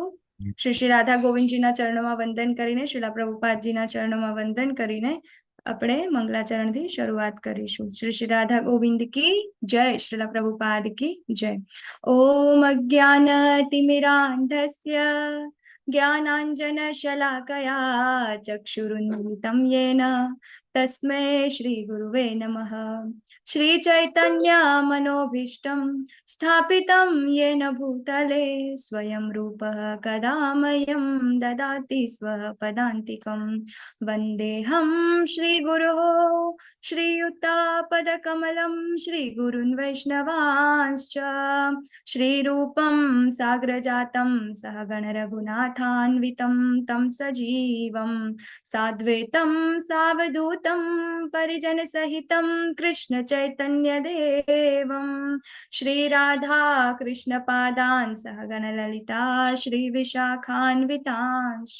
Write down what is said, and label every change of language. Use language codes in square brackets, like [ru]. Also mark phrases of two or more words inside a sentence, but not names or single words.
[gu] શ્રી શ્રી રાધા ગોવિંદજીના ચરણોમાં વંદન કરીને, શ્રીલા પ્રભુપાદજીના ચરણોમાં વંદન કરીને આપણે મંગલાચરણથી શરૂઆત કરીશું. શ્રી શ્રી રાધા ગોવિંદ [hi] की जय, [gu] શ્રીલા પ્રભુપાદ [hi] की जय. [sa] ओम अज्ञानतिमिरांधस्य ज्ञानांजनशलाकया चक्षुरुन्मिलितं येन तस्मै श्रीगुरुवे नमः। श्रीचैतन्यमनोभीष्टं स्थापितं येन भूतले स्वयं रूपः कदा मह्यं ददाति स्वपदान्तिकं। वन्देऽहं श्रीगुरोः श्रीयुतापदकमलं श्रीगुरुन् वैष्णवांश्च श्रीरूपं साग्रजातं सहगण रघुनाथान्वितं तं सजीवं साद्वैतं सावधूतं परिजनसहितं कृष्ण चैतन्यदेवं श्रीराधा कृष्णपादान् सहगण ललिता श्रीविशाखान्वितांश्च।